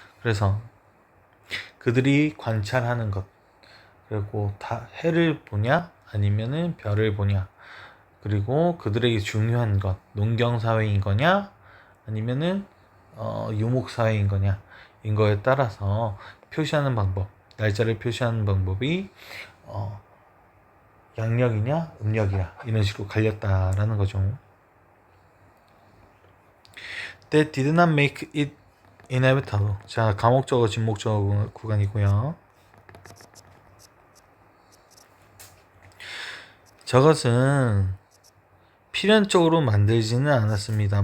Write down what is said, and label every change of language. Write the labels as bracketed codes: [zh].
[ko] 그래서 그들이 관찰하는 것 그리고 해를 보냐 아니면은 별을 보냐 그리고 그들에게 중요한 것 농경사회인 거냐 아니면은 유목사회인 거냐 인 거에 따라서 표시하는 방법 날짜를 표시하는 방법이 양력이냐 음력이냐 이런 식으로 갈렸다라는 거죠. [en] That did not make it inevitable. [ko] 가목적어 진목적어 구간이고요. 저것은 필연적으로 만들지는 않았습니다.